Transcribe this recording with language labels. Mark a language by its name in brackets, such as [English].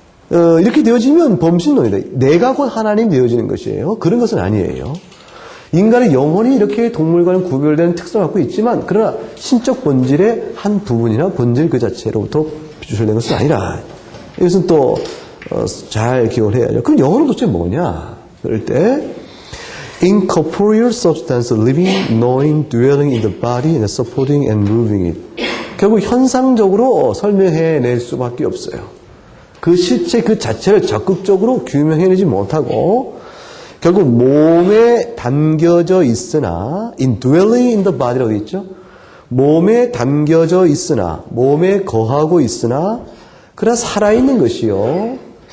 [Korean] 이렇게 되어지면 범신론이다. 내가 곧 하나님 되어지는 것이에요. 그런 것은 아니에요. 인간의 영혼이 이렇게 동물과는 구별되는 특성을 갖고 있지만 그러나 신적 본질의 한 부분이나 본질 그 자체로부터 유출된 것은 아니라 이것은 또 잘 기억을 해야죠. 그럼 영혼은 도대체 뭐냐? 그럴 때 [English] incorporeal substance living, knowing, dwelling in the body and supporting and moving it. [Korean] 결국 현상적으로 설명해낼 수밖에 없어요. 그 실체 그 자체를 적극적으로 규명해내지 못하고 결국 몸에 담겨져 있으나 [English] indwelling in the body [Korean] 라고 되어 있죠. 몸에 담겨져 있으나 몸에 거하고 있으나 그러나 살아있는 것이요.